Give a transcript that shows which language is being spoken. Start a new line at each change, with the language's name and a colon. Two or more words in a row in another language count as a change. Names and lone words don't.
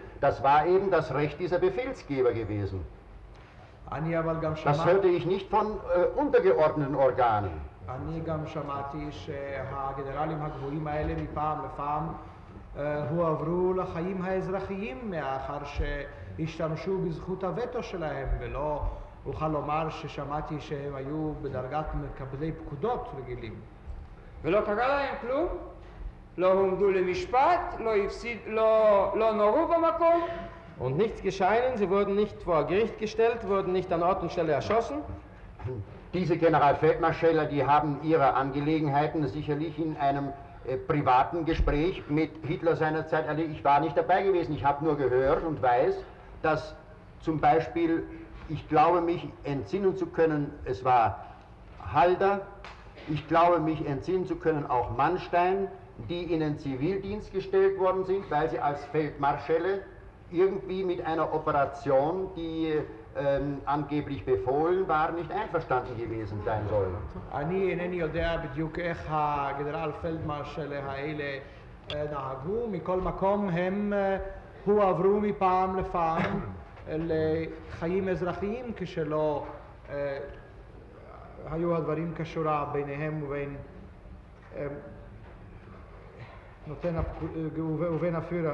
German: Das war eben das Recht dieser Befehlsgeber gewesen. Das hörte ich nicht von untergeordneten Organen.
Hebrew: אני גם שמעתי שהגנרלים הגבוהים האלה מפעם לפעם הועברו לחיים האזרחיים מאחר שהשתמשו בזכות הווטו שלהם, ולא אוכל לומר ששמעתי שהם היו בדרגת מקבלי פקודות רגילים. ולא קרה להם כלום? לא הועמדו למשפט? לא נורו במקום?
German: Und nichts geschehen, sie wurden nicht vor Gericht gestellt, wurden nicht an Ort und Stelle erschossen. Diese Generalfeldmarschäller, die haben ihre Angelegenheiten sicherlich in einem privaten Gespräch mit Hitler seinerzeit erledigt. Ich war nicht dabei gewesen, ich habe nur gehört und weiß, dass zum Beispiel, ich glaube mich entsinnen zu können, es war Halder, ich glaube mich entsinnen zu können auch Manstein, die in den Zivildienst gestellt worden sind, weil sie als Feldmarschälle irgendwie mit einer Operation, die angeblich befohlen war, nicht einverstanden gewesen sein sollen.
Hebrew: אני אינני יודע בדיוק איך הגנרל פלדמרשל האלה נהגו. מכל מקום הם הועברו מפעם לפעם לחיים אזרחיים כשלא היו הדברים כשורה ביניהם ובין הפירר.